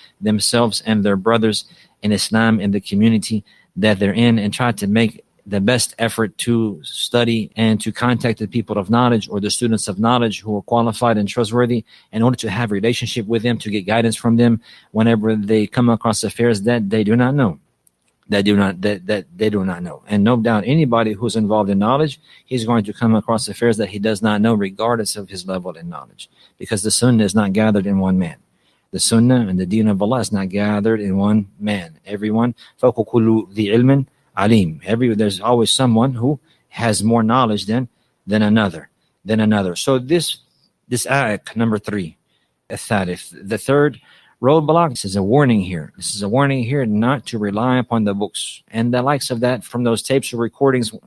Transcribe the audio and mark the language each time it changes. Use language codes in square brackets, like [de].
[en] themselves and their brothers in Islam in the community that they're in, and try to make the best effort to study and to contact the people of knowledge or the students of knowledge who are qualified and trustworthy, in order to have a relationship with them, to get guidance from them whenever they come across affairs that they do not know. That they do not know. And no doubt anybody who's involved in knowledge, he's going to come across affairs that he does not know, regardless of his level in knowledge. Because the Sunnah is not gathered in one man. The Sunnah and the Deen of Allah is not gathered in one man. Everyone, [ar] فَوْقُ كُلُّ ذِي عِلْمٍ alim. [en] There's always someone who has more knowledge than another. So this ayat number 3, the third roadblock. This is a warning here. This is a warning here not to rely upon the books and the likes of that from those tapes or recordings.